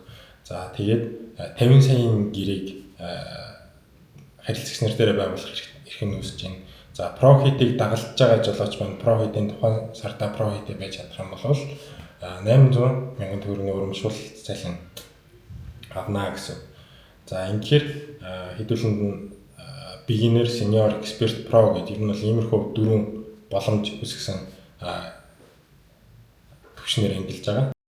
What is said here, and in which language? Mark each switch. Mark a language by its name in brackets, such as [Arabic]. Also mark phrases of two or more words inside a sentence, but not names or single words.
[Mongolian] За тэгээд 50 саяын гэрээг харилцагч нар дээр байгуулах эрх нь үүсэж байна. За про хийдийг дагалдж байгаа жолооч маань про хийдийн тухайн сарда про хийдэ байж чадах юм бол 800,000 төгрөгийн урамшуул цалин авна гэсэн. За ингэхээр хэдүүлэнд [English] beginner, senior, expert, pro [Mongolian] гэдэг ер нь бол иймэрхүү дөрвөн боломж үүсгэсэн төвчнөр ангилж байгаа.